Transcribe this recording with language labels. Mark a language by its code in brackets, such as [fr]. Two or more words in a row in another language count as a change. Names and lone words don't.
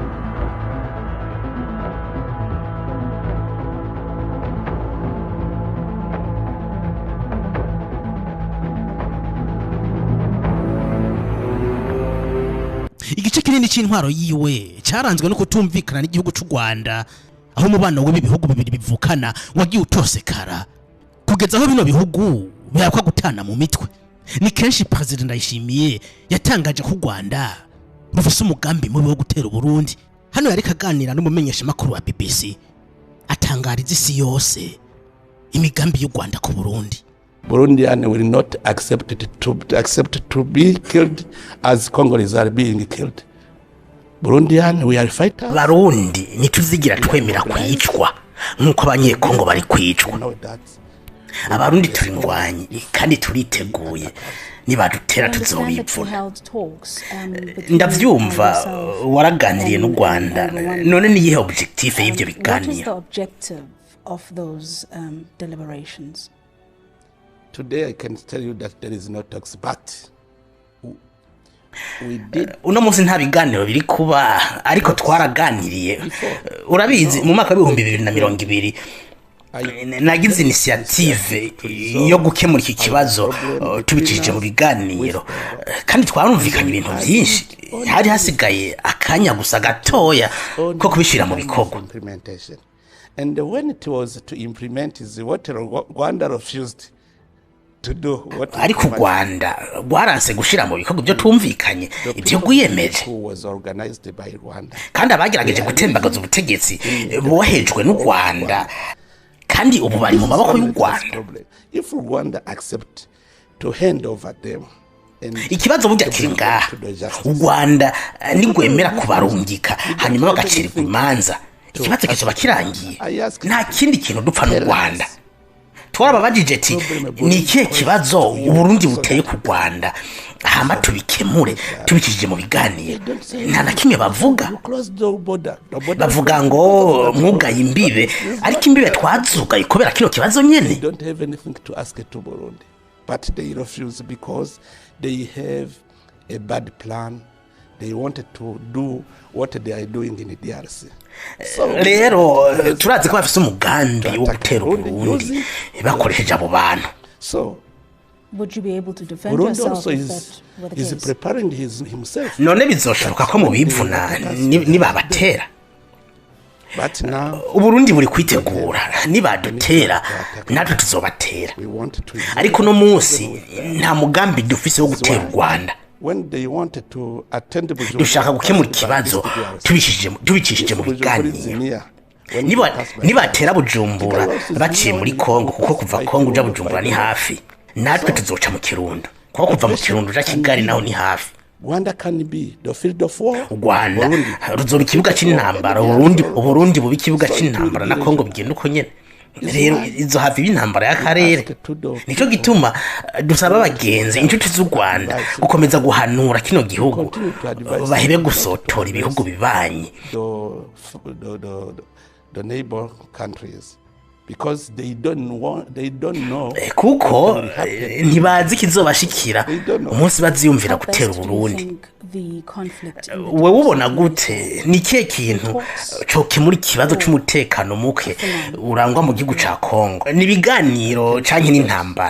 [rn] Igice kinini cy'intwaro yiwe cyaranzwe no kutumvikana n'igihugu cy'u Rwanda, aho umubano w'ibi bihugu bibiri bivukana wagiye utosekara kugeza aho bino bihugu byakwa gutana mu mitwe. Ni kenshi President Ndayishimiye yatangaje ko Rwanda rufise umugambi mubi wo gutera Burundi. Hano yari kaganira n'umumenyesha makuru wa BBC atangariza isi yose imigambi y'u Rwanda ku Burundi. [en] Burundian will not accept to be killed as Congolese are being killed. Burundian we are fighters. [rn] Barundi nituzigira twemera kwicwa nkuko abanyekongo bari kwicwa. Abarundi turindwanye kandi turiteguye nibadutera tuzobipfuna. Ndavyumva waraganiriye n'u Rwanda, none ni yihe objective y'ivyo biganiro? [en] Today I can tell you that there is no talks, but we did. [rn] Uno munsi nta biganiro biri kuba, ariko twaraganiriye. Urabizi mu mwaka wa 2020 nagize initiative yo gukemura iki kibazo tubicishije mu biganiro, kandi twarumvikanye ibintu byinshi. Hari hasigaye akanya gusa gatoya ko kubishira mu bikorwa. [en] And when it was to implement is what Rwanda refused to do. [rn] Ariko Rwanda rwaranse gushira mu bikorwa byo tumvikanye ibyo guyemeje, kandi abagerageje gutembagaza ubutegetsi bohejwe n'u Rwanda, kandi ubu bari mu maboko y'u Rwanda. [en] If Rwanda accept to hand over them [rn] ikibazo burya kiri ngaha u Rwanda nigwemera kubarungika hanyuma bagacirwa imanza ikibazo kizoba kirangiye nta kindi kintu dupfa n'u Rwanda twarababajije ati ni ikihe kibazo Uburundi buteye ku Rwanda hama tubikemure tubikishije mu biganiro nta na kimwe bavuga ngo mwugaye imbibe ariko imbibe twazugaye kubera kino kibazo nyene. [en] But they refuse because they have a bad plan. They wanted to do what they are doing in the DRC. [rn] Rero turazi ko bafise umugambi wo gutera Uburundi bakoresheje abo bantu. [en] So would you be able to defend yourself with is preparing himself. [rn] None bizoshoboka ko mu bivuna nibabatera. [en] But now [rn] Uburundi buri kwitegura nibadutera natwe tuzobatera ariko no munsi nta mugambi dufise wo gutera u Rwanda dushaka gukemura ikibazo tubicishije mu biganiro nibatera Bujumbura baciye muri Kongo kuko kuva Kongo uja Bujumbura ni hafi natwe tuzoca mu Kirundo kuko kuva mu Kirundo uja Kigali naho ni hafi. [en] Rwanda can be the field of war. [rn] Rwanda ruzoba ikibuga c'intambara Uburundi bubi ikibuga c'intambara na Kongo bigenda uko nyene rero izo hafi y'intambara y'akarere nico gituma dusaba abagenzi inshuti z'u Rwanda gukomeza guhanura kino gihugu bahebe gusotora ibihugu bibanye [en] the neighbor countries because they don't know [rn] kuko ntibazi kizobashikira umunsi baziyumvira gutera Uburundi. Wewe ubona gute ni kihe kintu cokemura ikibazo c'umutekano muke urangwa mu gihugu ca Kongo ni biganiro canke n'intambara?